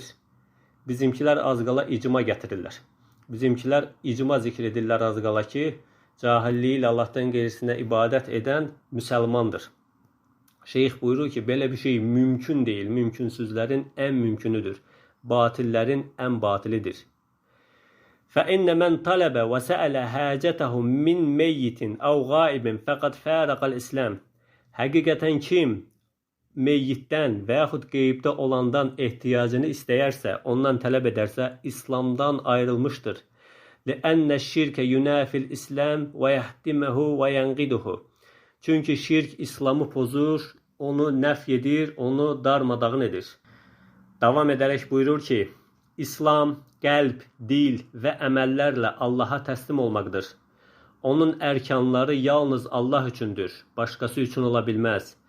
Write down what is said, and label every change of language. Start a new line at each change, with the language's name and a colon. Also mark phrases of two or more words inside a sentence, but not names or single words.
Azerbaijani: Bizimkilər az qala icma gətirirlər. Bizimkilər icma zikr edirlər az qala ki, cahilliyi ilə Allahdan qeyrisinə ibadət edən müsəlmandır. Şeyx buyurur ki, belə bir şey mümkün deyil, mümkünsüzlərin ən mümkünüdür, batillərin ən batilidir.
Arabic: فَإِنَّ مَنْ طَلَبَ وَسَأَلَ هَاجَتَهُ مِنْ مَيِّتٍ أَوْ غَائِبٍ فَقَدْ فَارَقَ الْإِسْلَامِ.
Azerbaijani: Həqiqətən kim meyyitdən və yaxud qeybdə olandan ehtiyacını istəyərsə, ondan tələb edərsə, İslamdan ayrılmışdır.
Arabic: لِأَنَّ الشِّرْكَ يُنَافِ الْإِسْلَامِ وَيَحْتِمَهُ وَيَنْقِدُهُ.
Azerbaijani: Çünki şirk İslamı pozur, onu nəf edir, onu darmadağın edir. Davam edərək buyurur ki, İslam, qəlb, dil və əməllərlə Allaha təslim olmaqdır. Onun ərkanları yalnız Allah üçündür, başqası üçün ola bilməz.